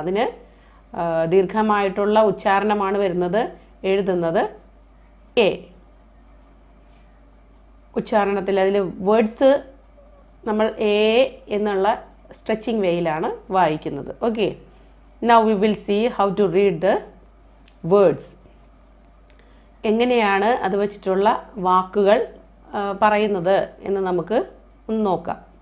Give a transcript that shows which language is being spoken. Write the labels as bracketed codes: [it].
[ml] അതിന് ദീർഘമായിട്ടുള്ള ഉച്ചാരണമാണ് വരുന്നത്. എഴുതുന്നത് എ. ഉച്ചാരണത്തിൽ അതിൽ വേർഡ്സ് നമ്മൾ എ എന്നുള്ള സ്ട്രെച്ചിങ് വേയിലാണ് വായിക്കുന്നത്. Okay. [en] Now we will see how to read the words. [ml] എങ്ങനെയാണ് അത് വെച്ചിട്ടുള്ള വാക്കുകൾ പറയുന്നത് എന്ന് നമുക്ക് ഒന്ന് നോക്കാം.